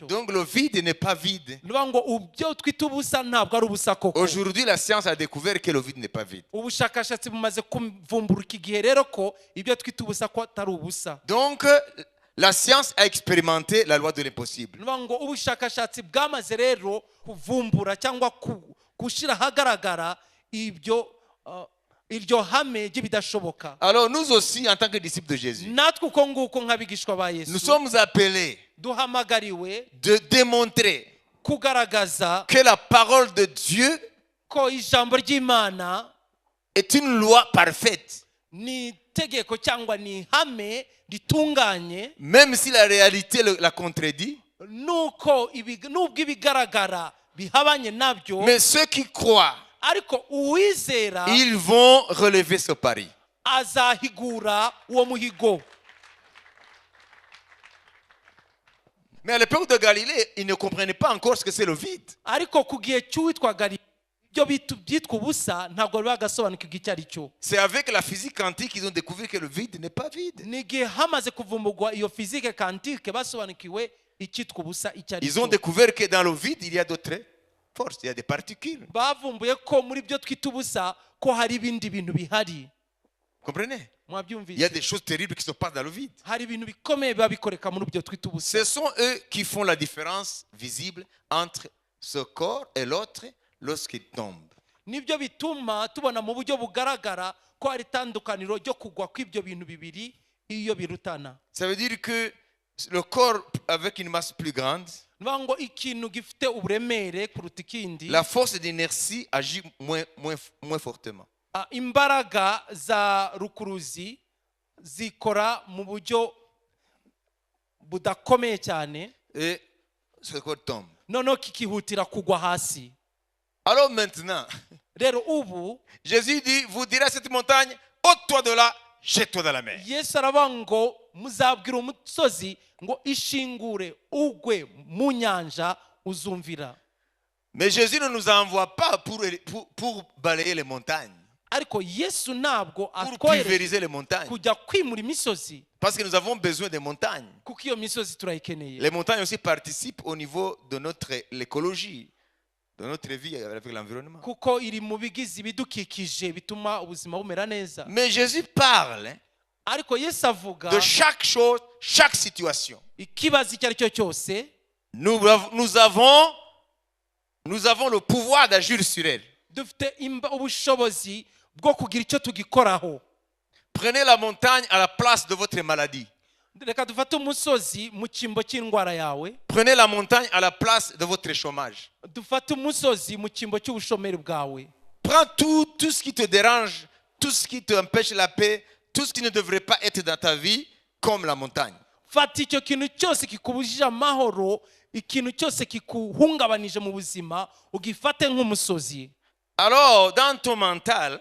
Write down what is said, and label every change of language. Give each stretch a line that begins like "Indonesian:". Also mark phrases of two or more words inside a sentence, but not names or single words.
French: Donc le vide n'est pas vide.
Kinyarwanda: Niba ngo ubyo twita ubusa ntabwo ari ubusa koko.
French: Aujourd'hui, la science a découvert que le vide n'est pas vide.
Kinyarwanda: Ubushakashatsi bumaze kuvumbura iki gihe rero ko ibyo twita ubusa ko atari ubusa.
French: Donc la science a expérimenté la loi de l'impossible.
Kinyarwanda: Niba ngo ubushakashatsi bwamaze rero kuvumbura cyangwa gushyira ahagaragara iryo hame ry'ibidashoboka.
French: Alors nous aussi, en tant que disciples de Jésus,
Kinyarwanda: Natwe uko nguko nk'abigishwa ba Yesu
French: nous sommes appelés
Kinyarwanda: duhamagariwe
French: de démontrer
Kinyarwanda: kugaragaza
French: que la parole de Dieu
Kinyarwanda: ko ijambo ry'Imana
French: est une loi parfaite.
Kinyarwanda: ni itegeko cyangwa ni ihame ritunganye,
French: Même si la réalité la contredit,
Kinyarwanda: nubwo ibigaragara bihabanye nabyo,
French: mais ceux qui croient,
Kinyarwanda: ariko uwizera
French: ils vont relever ce pari.
Kinyarwanda: azahigura uwo muhigo.
French: Mais à l'époque de Galilée, ils ne comprenaient pas encore ce que c'est le vide.
Kinyarwanda: Ariko ku gihe cy'uwitwa Galileo ibyo byitwa ubusa ntabwo bagasobanukirwa icyo ari cyo.
French: C'est avec la physique quantique qu'ils ont découvert que le vide n'est pas vide.
Kinyarwanda: Ni igihe hamaze kuvumbugwa iyo fizike kantike basobanukiwe icyitwa ubusa icyo ari
French: Ils ont
Kinyarwanda: cyo.
French: découvert que dans le vide, il y a d'autres forces, il y a des particules.
Kinyarwanda: Bavumbuye ko muri byo twita ubusa ko hari ibindi bintu bihari.
French: Comprenez? Il y a
Kinyarwanda: Mwabyumvise?
French: des choses terribles qui se passent dans le vide.
Kinyarwanda: Hari ibintu bikomeye biba bikoreka muri byo twita ubusa.
French: Ce sont eux qui font la différence visible entre ce corps et l'autre lorsqu'il tombe.
Kinyarwanda: Nibyo bituma tubona mu buryo bugaragara ko hari itandukaniro ryo kugwa kw'ibyo bintu bibiri iyo birutana.
French: Ça veut dire que le corps avec une masse plus grande,
Kinyarwanda: Niba ngo ikintu gifite uburemere kuruta ikindi,
French: la force d'inertie agit moins fortement.
Kinyarwanda: Imbaraga za rukuruzi zikora mu buryo budakomeye cyane,
French: Et ce corps tombe.
Kinyarwanda: noneho kikihutira kugwa hasi.
French: Alors maintenant,
Kinyarwanda: Rero ubu
French: Jésus dit, vous direz à cette montagne, ôte-toi de là, jette-toi dans la mer.
Kinyarwanda: Yesu aravuga ngo muzabwira umusozi ngo ishingure ugwe mu nyanja uzumvira.
French: Mais Jésus ne nous envoie pas pour balayer les montagnes,
Kinyarwanda: Ariko Yesu ntabwo
French: pour
Kinyarwanda: atwohereje
French: pulvériser les montagnes.
Kinyarwanda: kujya kwimura imisozi,
French: Parce que nous avons besoin des montagnes.
Kinyarwanda: kuko iyo misozi turayikeneye.
French: Les montagnes aussi participent au niveau de l'écologie, de notre vie avec l'environnement.
Kinyarwanda: Kuko iri mu bigize ibidukikije bituma ubuzima bumera neza.
French: Mais Jésus parle
Kinyarwanda: Ariko Yesu avuga
French: de chaque chose, chaque situation.
Kinyarwanda: ikibazo icyo ari cyo cyose
French: Nous avons le pouvoir d'agir sur elle.
Kinyarwanda: dufite ubushobozi bwo kugira icyo tugikoraho.
French: Prenez la montagne à la place de votre maladie.
Kinyarwanda: Reka dufate umusozi mu cyimbo cy'indwara yawe,
French: Prenez la montagne à la place de votre chômage.
Kinyarwanda: dufate umusozi mu cyimbo cy'ubushomeri bwawe.
French: Prends tout ce qui te dérange, tout ce qui t'empêche la paix, tout ce qui ne devrait pas être dans ta vie, comme la montagne.
Kinyarwanda: fata icyo kintu cyose kikubujije amahoro, ikintu cyose kikuhungabanije mu buzima, ugifate nk'umusozi.
French: Alors, dans ton mental,